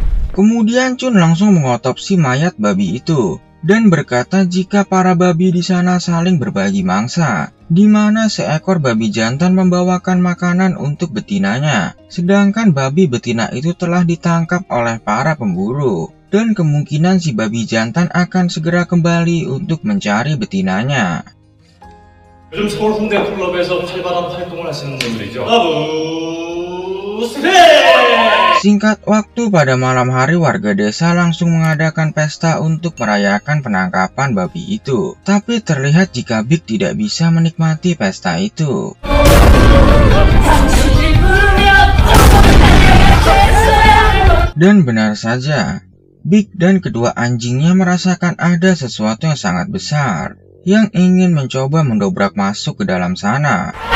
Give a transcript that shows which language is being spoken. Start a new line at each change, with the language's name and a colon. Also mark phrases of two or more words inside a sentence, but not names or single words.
Indonesian: Kemudian Chun langsung mengotopsi mayat babi itu dan berkata jika para babi di sana saling berbagi mangsa, di mana seekor babi jantan membawakan makanan untuk betinanya, sedangkan babi betina itu telah ditangkap oleh para pemburu, dan kemungkinan si babi jantan akan segera kembali untuk mencari betinanya.
Korean: 요즘 서울 홍대 클럽에서 활발한 활동을 하시는 분들이죠.
Indonesian: Singkat waktu, pada malam hari warga desa langsung mengadakan pesta untuk merayakan penangkapan babi itu. Tapi terlihat jika Big tidak bisa menikmati pesta itu. Dan benar saja, Big dan kedua anjingnya merasakan ada sesuatu yang sangat besar yang ingin mencoba mendobrak masuk ke dalam sana.